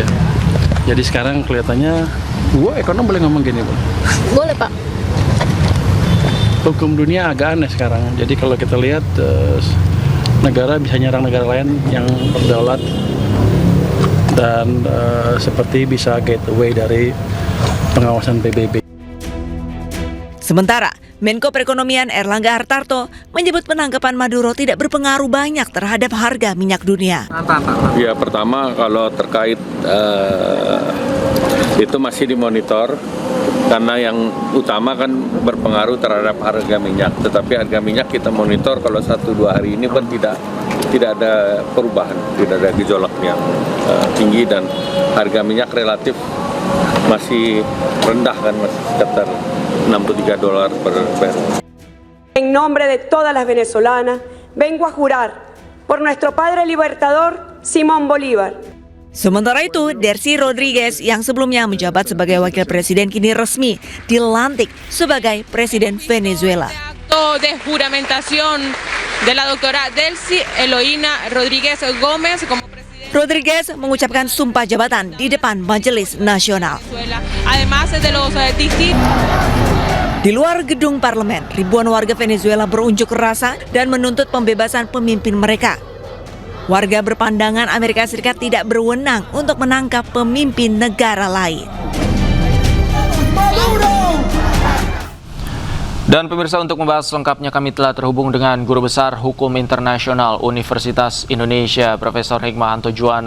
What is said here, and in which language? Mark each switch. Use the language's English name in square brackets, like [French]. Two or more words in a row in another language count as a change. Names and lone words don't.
[Indonesian] Jadi sekarang kelihatannya, ekonom boleh ngomong gini, Bang? Boleh, Pak. Hukum dunia agak aneh sekarang. Jadi kalau kita lihat negara bisa nyerang negara lain yang berdaulat dan seperti bisa [English] get away [Indonesian] dari pengawasan PBB. Sementara Menko Perekonomian Erlangga Hartarto menyebut penangkapan Maduro tidak berpengaruh banyak terhadap harga minyak dunia. Ya, pertama kalau terkait itu masih dimonitor. Karena yang utama kan berpengaruh terhadap harga minyak, tetapi harga minyak kita monitor kalau 1-2 hari ini pun tidak ada perubahan, tidak ada gejolak yang tinggi dan harga minyak relatif masih rendah kan, masih sekitar $63 per barrel. [Spanish] En nombre de todas las venezolanas, vengo a jurar por nuestro padre libertador Simón Bolívar. [Indonesian] Sementara itu, Delcy Rodríguez yang sebelumnya menjabat sebagai wakil presiden kini resmi dilantik sebagai presiden Venezuela. [Spanish] Acto de juramentación de la doctora Delcy Eloína Rodríguez Gómez como presidente. [Indonesian] Rodríguez mengucapkan sumpah jabatan di depan Majelis Nasional. [Spanish] Además de los [Indonesian] Di luar gedung parlemen, ribuan warga Venezuela berunjuk rasa dan menuntut pembebasan pemimpin mereka. Warga berpandangan Amerika Serikat tidak berwenang untuk menangkap pemimpin negara lain. Dan pemirsa, untuk membahas lengkapnya kami telah terhubung dengan Guru Besar Hukum Internasional Universitas Indonesia, Profesor Hikmahanto Juwana.